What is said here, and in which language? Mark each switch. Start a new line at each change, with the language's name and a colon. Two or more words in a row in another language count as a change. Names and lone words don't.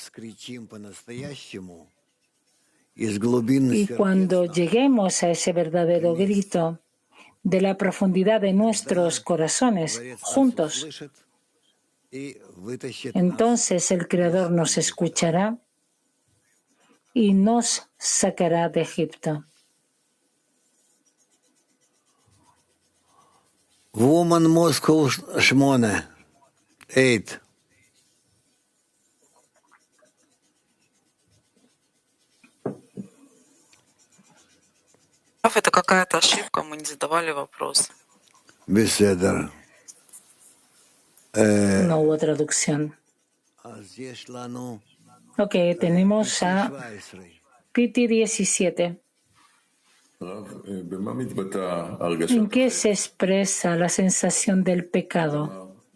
Spanish: Y cuando lleguemos a ese verdadero grito de la profundidad de nuestros corazones, juntos, entonces el Creador nos escuchará y nos sacará de Egipto.
English: Woman Moscow 8.
Russian: Это какая-то ошибка, мы не задавали вопрос. Беседа.
Spanish: No hubo traducción. Ok, tenemos a Piti 17. ¿En qué se expresa la sensación del pecado?